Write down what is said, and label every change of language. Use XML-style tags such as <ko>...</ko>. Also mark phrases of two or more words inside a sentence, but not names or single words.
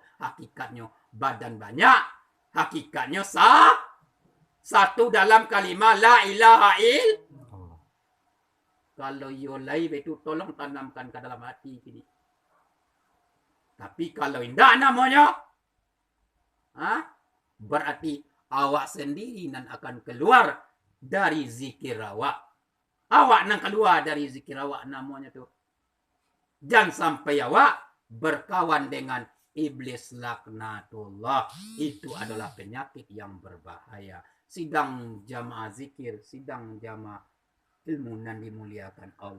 <id>Hakikatnya badan banyak. Hakikatnya satu dalam kalimah</id> <ar>لا إله إلا الله.</ar> <id>Kalau yolai itu tolong tanamkan ke dalam hati ini.</id> <min>Tapi kalau indah namanya, berarti awak sendiri nan akan keluar dari zikir awak. Awak nan keluar dari zikir awak namanya tuh.</min> <id>Jangan sampai awak berkawan dengan iblis laknatullah. Itu adalah penyakit yang berbahaya. Sidang jamaah zikir, sidang jamaah ilmu nan dimuliakan Allah.</id>